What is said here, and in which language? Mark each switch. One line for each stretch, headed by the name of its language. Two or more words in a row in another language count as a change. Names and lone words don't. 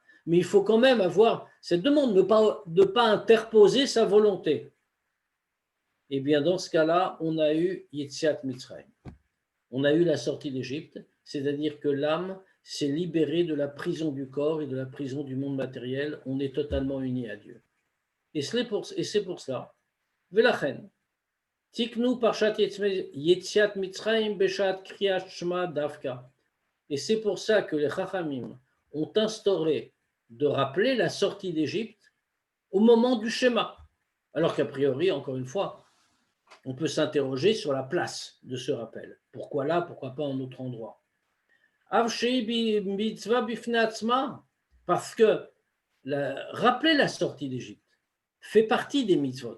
French: Mais il faut quand même avoir cette demande de ne pas interposer sa volonté. Et bien dans ce cas-là, on a eu
Hebrew: יציאת מצרים.
French: On a eu la sortie d'Égypte, c'est-à-dire que l'âme s'est libérée de la prison du corps et de la prison du monde matériel. On est totalement unis à Dieu. Et c'est pour cela. Velachen.
Hebrew: תיקנו פרשת יציאת מצרים בשעת קריאת שמע דווקא.
French: Et c'est pour ça que les Chachamim ont instauré de rappeler la sortie d'Égypte au moment du schéma. Alors qu'a priori, encore une fois, on peut s'interroger sur la place de ce rappel. Pourquoi là, pourquoi pas en autre endroit? Parce que rappeler la sortie d'Égypte fait partie des mitzvot.